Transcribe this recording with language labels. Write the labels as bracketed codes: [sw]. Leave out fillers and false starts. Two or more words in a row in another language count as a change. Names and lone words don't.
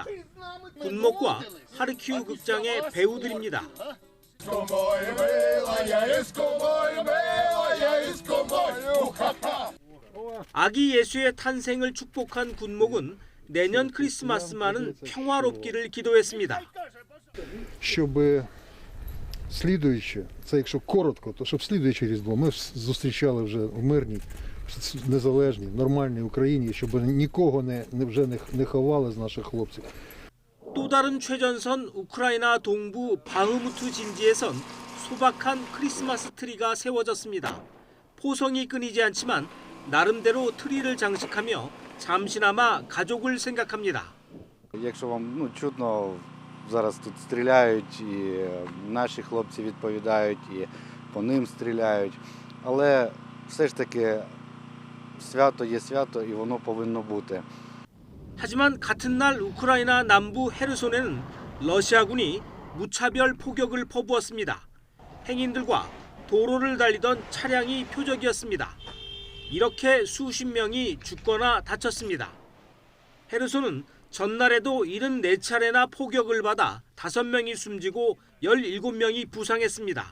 [ko] 군목과 하르키우 극장의 배우들입니다. 아기 예수의 탄생을 축복한 군목은 내년 크리스마스만은 평화롭기를 기도했습니다. [uk] Слідуюче, це якщо коротко, то щоб слідуюче Різдво ми зустрічали вже в мирній, незалежній, нормальній Україні, щоб нікого вже не ховали з наших хлопців. [ko] 또 다른 최전선 우크라이나 동부 바흐무트 진지에선 소박한 크리스마스 트리가 세워졌습니다. 포성이 끊이지 않지만 나름대로 트리를 장식하며 잠시나마 가족을 생각합니다. [uk] Якщо вам чутно, зараз тут стріляють, і наші хлопці відповідають, і по ним стріляють. Але все ж таки свято є свято, і воно повинно бути. [ko] 하지만 같은 날 우크라이나 남부 헤르손에는 러시아군이 무차별 포격을 퍼부었습니다. 행인들과 도로를 달리던 차량이 표적이었습니다. 이렇게 수십 명이 죽거나 다쳤습니다. 헤르손은 전날에도 74차례나 포격을 받아 5명이 숨지고 17명이 부상했습니다.